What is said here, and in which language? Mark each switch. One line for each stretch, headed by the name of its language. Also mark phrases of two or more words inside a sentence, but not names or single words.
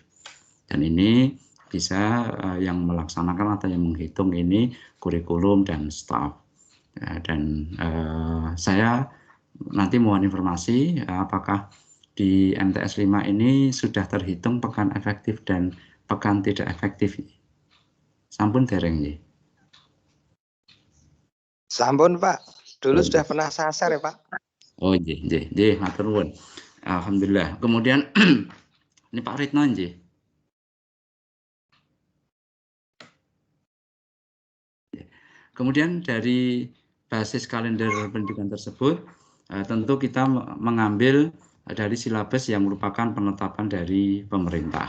Indonesian: Dan ini bisa yang melaksanakan atau yang menghitung ini kurikulum dan staf. Dan saya nanti mohon informasi apakah di MTS 5 ini sudah terhitung pekan efektif dan pekan tidak efektif.
Javanese: Sampun dereng nggih. Sampun Pak,
Indonesian: dulu sudah pernah sasar ya Pak.
Javanese: Oh nggih, matur nuwun. Alhamdulillah.
Indonesian: Kemudian ini Pak Ritno nggih. Kemudian dari basis kalender pendidikan tersebut, tentu kita mengambil dari silabus yang merupakan penetapan dari pemerintah.